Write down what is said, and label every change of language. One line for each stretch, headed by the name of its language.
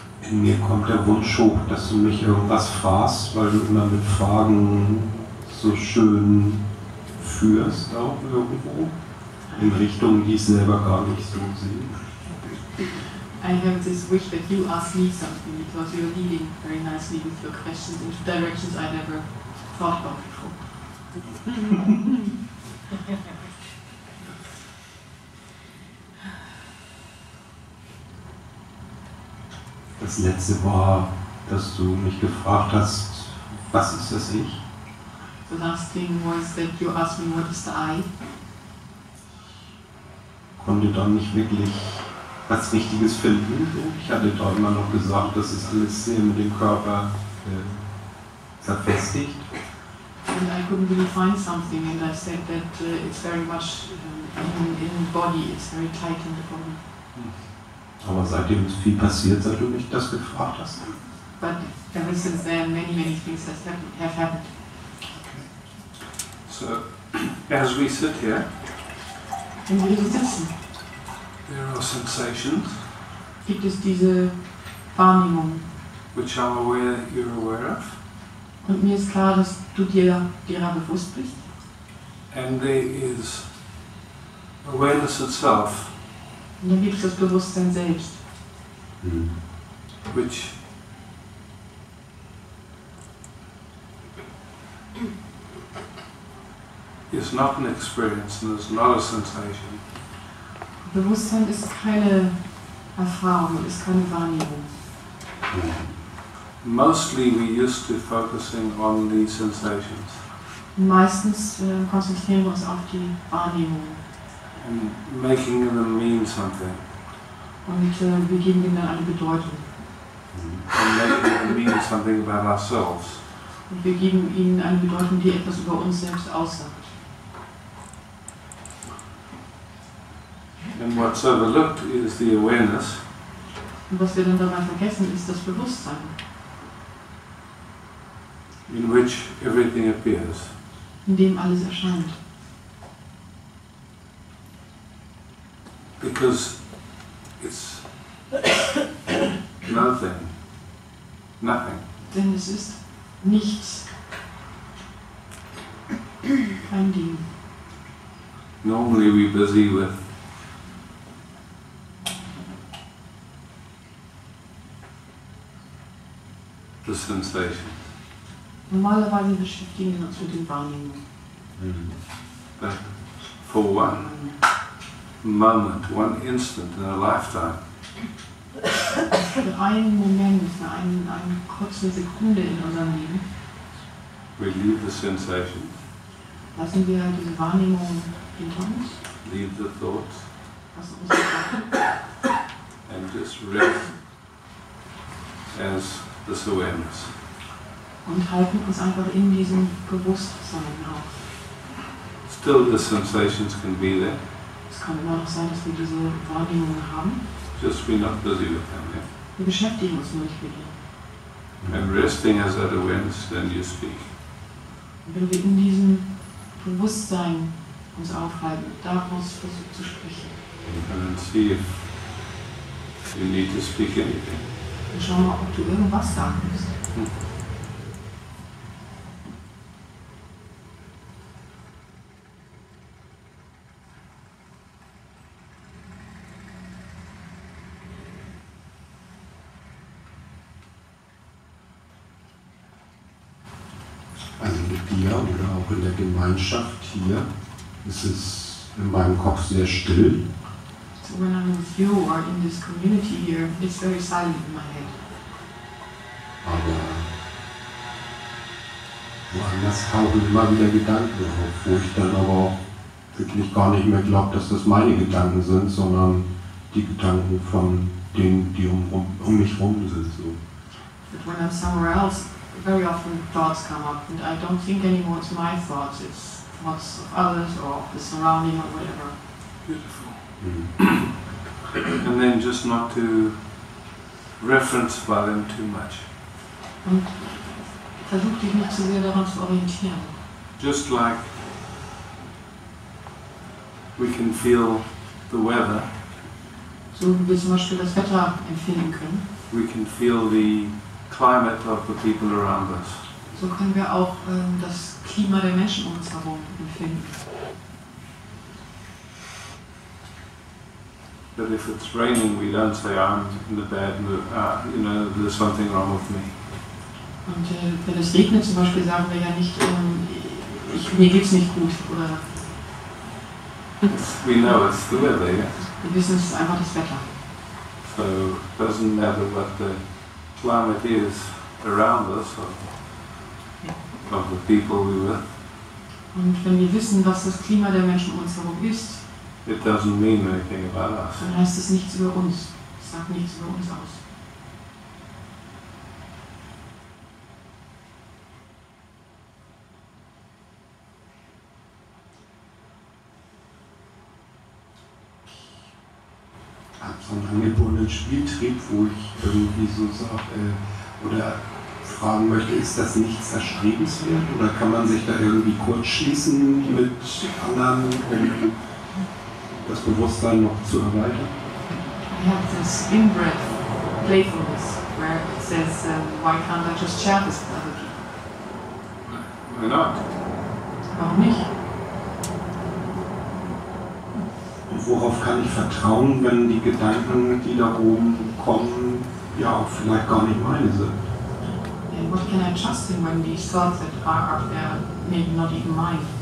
German: In mir kommt der Wunsch hoch, dass du mich irgendwas fragst, weil du immer mit Fragen so schön führst, auch irgendwo, in Richtungen, die ich selber gar nicht so sehe.
English: I have this wish that you ask me something because you're leading very nicely with your questions into directions I never thought about before.
German: Das letzte war, dass du mich gefragt hast, was ist das Ich?
English: The last thing was that you asked me what is the I.
German: Konnte dann nicht wirklich was Richtiges finden. Ich hatte da immer noch gesagt, das ist alles sehr mit dem Körper verfestigt.
English: And I couldn't really find something, and I said that it's very much in the body, it's very tight in the body.
German: Aber seitdem ist viel passiert, seit du mich das gefragt hast.
English: But ever since then, many things have happened. So, as we sit here,
German: Wenn wir hier sitzen,
English: there are sensations
German: gibt es diese Wahrnehmung.
English: which I'm aware you're aware of,
German: Und mir ist klar, dass du dir derer bewusst bist.
English: and there is awareness itself,
German: Und dann gibt es das Bewusstsein selbst,
English: which is not an experience and is not a sensation.
German: Bewusstsein ist keine Erfahrung, ist keine Wahrnehmung.
English: Mostly we used to focusing on these sensations
German: Meistens konzentrieren wir uns auf die Wahrnehmung
English: and making them mean something
German: und wir geben ihnen dann eine Bedeutung.
English: and making them mean something about ourselves.
German: Und wir geben ihnen eine Bedeutung, die etwas über uns selbst aussagt.
English: And what's overlooked is the awareness
German: Und was wir dann dabei vergessen, ist das Bewusstsein,
English: in which everything appears.
German: in dem alles erscheint.
English: Because it's nothing.
German: Denn es ist nichts, kein Ding.
English: Normally we're busy with the sensations.
German: Normalerweise beschäftigen wir uns mit den Wahrnehmungen.
English: But for one moment, one instant in a lifetime,
German: Für einen Moment, für eine kurze Sekunde in unserem Leben,
English: we leave the sensations,
German: lassen wir diese Wahrnehmung hinter uns,
English: leave the thoughts,
German: lassen uns Gedanken
English: and just rest as this awareness.
German: und halten uns einfach in diesem Bewusstsein auf.
English: Still the sensations can be there,
German: Es kann immer noch sein, dass wir diese Wahrnehmungen haben.
English: just we're not busy with them. Yeah?
German: Wir beschäftigen uns nur nicht mit ihnen.
English: And resting as that awareness, then you speak.
German: Und wenn wir in diesem Bewusstsein uns aufhalten, daraus versuchen zu sprechen.
English: And then see if you need to speak anything.
German: Und schau mal, ob du irgendwas sagen musst. Also mit dir oder auch in der Gemeinschaft hier ist es in meinem Kopf sehr still.
English: So when I'm with you or in this community here, it's very silent in my head.
German: Aber woanders tauchen immer wieder Gedanken auf, wo ich dann aber auch wirklich gar nicht mehr glaube, dass das meine Gedanken sind, sondern die Gedanken von denen, die um mich herum sind. So.
English: But when I'm somewhere else, very often thoughts come up, and I don't think anymore it's my thoughts, it's thoughts of others or of the surrounding or whatever. Beautiful. And then just not to reference by them too much.
German: Und versuch dich nicht zu sehr daran zu orientieren.
English: Just like we can feel the weather,
German: So wie wir zum Beispiel das Wetter empfinden können,
English: we can feel the climate of the people around us.
German: so können wir auch das Klima der Menschen um uns herum empfinden.
English: But if it's raining, we don't say, I'm in a bad mood, there's something wrong with me.
German: Und wenn es regnet zum Beispiel, sagen wir ja nicht, mir geht's nicht gut, oder
English: We know it's the weather, yeah?
German: wir wissen, es ist einfach das Wetter.
English: So it doesn't matter what the climate is around us or of the people we're with.
German: Und wenn wir wissen, was das Klima der Menschen um uns herum ist,
English: It doesn't mean anything about us.
German: dann heißt es nichts über uns. Es sagt nichts über uns aus. Ich habe so einen angeborenen Spieltrieb, wo ich irgendwie so sage, oder fragen möchte, ist das nichts erstrebenswert? Oder kann man sich da irgendwie kurz schließen mit anderen, um das Bewusstsein noch zu erweitern?
English: I have this inbred playfulness where it says, why can't I just share this with other people? Why not?
German: Warum nicht? Und worauf kann ich vertrauen, wenn die Gedanken, die da oben kommen, ja auch vielleicht gar nicht meine sind?
English: And what can I trust in when these thoughts that are up there maybe not even mine?